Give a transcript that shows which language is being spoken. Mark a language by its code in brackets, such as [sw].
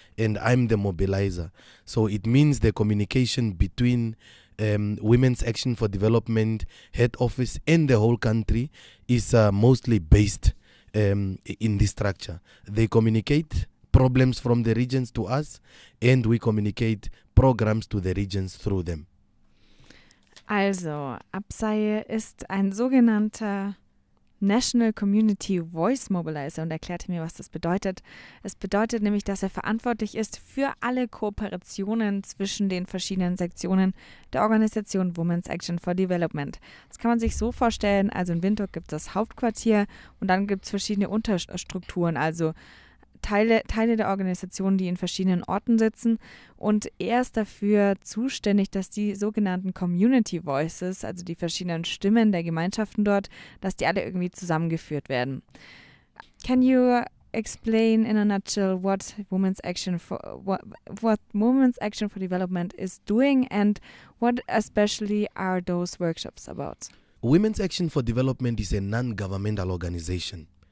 [en] And I'm the mobilizer. So it means the communication between Women's Action for Development head office and the whole country is mostly based in this structure. They communicate problems from the regions to us, and we communicate programs to the regions through them. [de] Also, Absai ist ein sogenannter National Community Voice Mobilizer und erklärte mir, was das bedeutet. Es bedeutet nämlich, dass er verantwortlich ist für alle Kooperationen zwischen den verschiedenen Sektionen der Organisation Women's Action for Development. Das kann man sich so vorstellen, also in Windhoek gibt es das Hauptquartier und dann gibt es verschiedene Unterstrukturen, also Teile der Organisation, die in verschiedenen Orten sitzen, und er ist dafür zuständig, dass die sogenannten Community Voices, also die verschiedenen Stimmen der Gemeinschaften dort, dass die alle irgendwie zusammengeführt werden. [en] Can you explain in a nutshell what Women's Action for Development is doing and what especially are those workshops about? Women's Action for Development is a non-governmental organization.